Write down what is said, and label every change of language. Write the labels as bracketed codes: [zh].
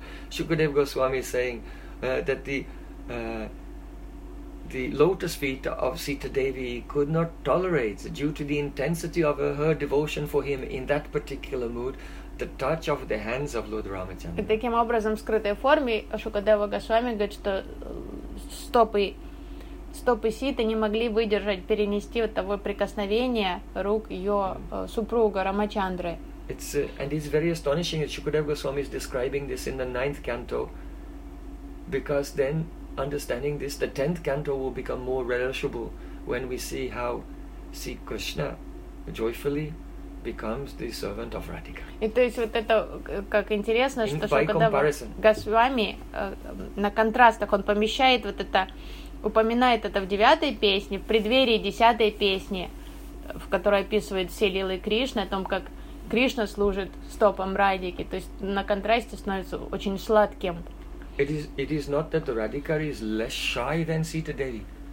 [en] Shukadeva Goswami is saying that the lotus feet of Sita Devi could not tolerate, due to the intensity of her devotion for him in that particular mood, the touch of the hands of Lord Ramachandra. [ru] Таким образом, в скрытой форме Шукадева Госвами говорит, что стопы Ситы не могли выдержать, перенести вот того прикосновения рук ее супруга Рамачандры. [en] It's very astonishing that Shukadeva Goswami is describing this in the 9th canto, because then, understanding this, the 10th canto will become more relishable when we see how Sri Krishna joyfully becomes the servant of Radhika. [ru] И то есть вот это как интересно, что Шукадева Госвами на контрастах он помещает вот это, упоминает это в 9-й песне, в преддверии 10-й песни, в которой описывает все лилы Кришны, о том, как Кришна служит стопам Радики, то есть на контрасте становится очень сладким. [en] It is not that Radhika is less shy than Sita Devi.